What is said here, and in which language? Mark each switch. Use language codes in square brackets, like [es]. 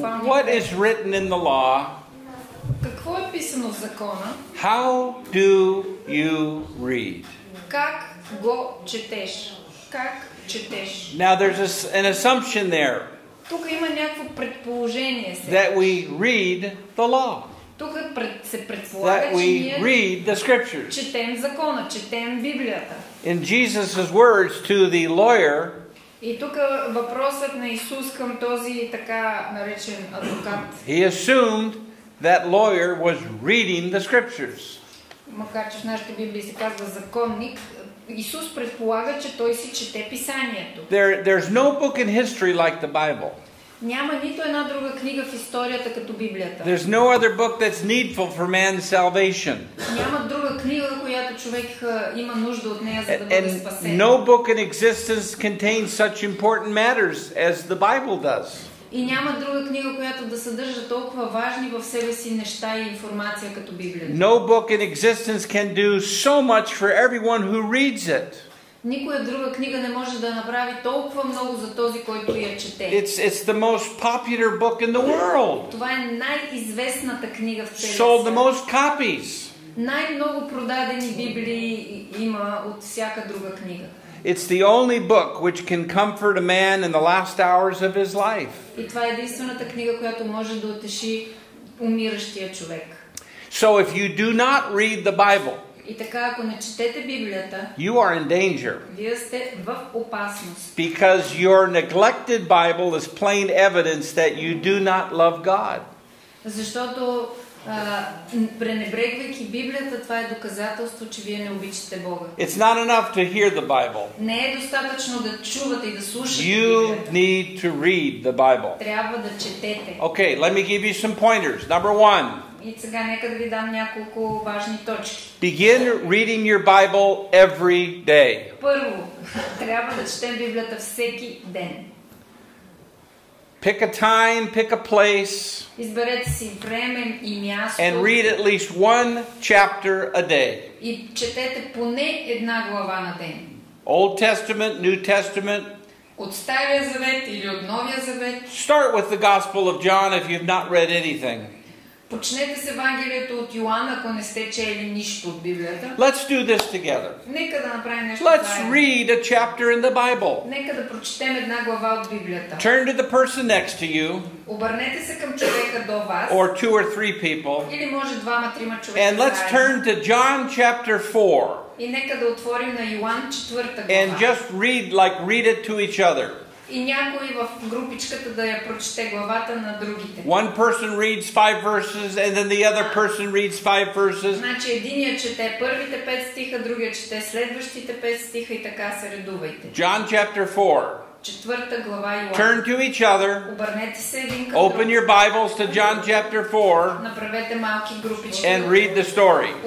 [en] what is written in the law? [bg] какво е писано в закона? [en] How do you read? [bg] Как го четеш? Как четеш? [en] Now there's an assumption there [bg] Тук има някакво предположение сега. [en] that we read the law, [bg] Тук се предполага, [en] that [bg] че [en] we [bg] ние [en] read the scriptures. [bg] четем закона, четем Библията. [en] In Jesus' words to the lawyer, [bg] И тук въпросът на Исус към този така наречен адвокат, [en] he assumed that lawyer was reading the scriptures. [bg] макар че в нашите Библии се казва законник, Исус предполага, че той си чете писанието. [en] There's no book in history like the Bible. [bg] Няма нито една друга книга в историята като Библията. [en] There's no other book that's needful for man's salvation. [bg] Няма друга книга, която човек има нужда от нея, за да бъде [en] And [bg] спасен. [en] no book in existence contains such important matters as the Bible does. [bg] И няма друга книга, която да съдържа толкова важни в себе си неща и информация като Библията. [en] No book in existence can do so much for everyone who reads it. [bg] Никоя друга книга не може да направи толкова много за този, който я чете. [en] It's the most popular book in the world. [bg] Това е най-известната книга в целия [en] Sold the [bg] свят. [en] most copies. [bg] Най-много продадени Библии има от всяка друга книга. [en] It's the only book which can comfort a man in the last hours of his life. [bg] И това е единствената книга, която може да утеши умиращия човек. [en] So if you do not read the Bible, [bg] И така, ако не четете Библията, [en] you are in danger, [bg] вие сте в опасност. [en] because your neglected Bible is plain evidence that you do not love God. [bg] Защото пренебрегвайки Библията, това е доказателство, че вие не обичате Бога. [en] It's not enough to hear the Bible. [bg] Не е достатъчно да чувате и да слушате [en] You [bg] Библията. [en] need to read the Bible. [bg] Трябва да четете. [en] Okay, let me give you some pointers. Number 1, [bg] И сега нека да ви дам няколко важни точки. [en] begin reading your Bible every day. [bg] Първо, трябва да четем Библията всеки ден. [en] Pick a time, pick a place, [bg] Изберете си време и място [en] and read at least one chapter a day. [bg] и четете поне една глава на ден. [en] Old Testament, New Testament. [bg] От Стария завет или от Новия завет. [en] Start with the Gospel of John if you've not read anything. [bg] Почнете с Евангелието от Йоан, ако не сте чели нищо от Библията. [en] Let's do this together. [bg] Нека да направим нещо [en] Let's [bg] заедно. [en] read a chapter in the Bible. [bg] Нека да прочетем една глава от Библията. [en] Turn to the person next to you, [bg] Обърнете се към човека до вас. [en] or 2 or 3 people, [bg] Или може двама-трима човека [en] and let's [bg] заедно. [en] turn to John chapter 4 [bg] И нека да отворим на Йоан 4 [en] and [bg] глава. [en] just read it to each other. [bg] И някой в групичката да я прочете главата на другите. [en] One person reads 5 verses and then the other person reads 5 verses. [bg] Значи единия чете първите 5 стиха, другия чете следващите 5 стиха и така се редувайте. [en] John chapter 4. [bg] 4 глава Йоан. [en] Turn to each other. [bg] Обърнете се един към [en] Open [bg] друг. [en] your Bibles to John chapter 4 [bg] Направете малки групички. [en] and read the story.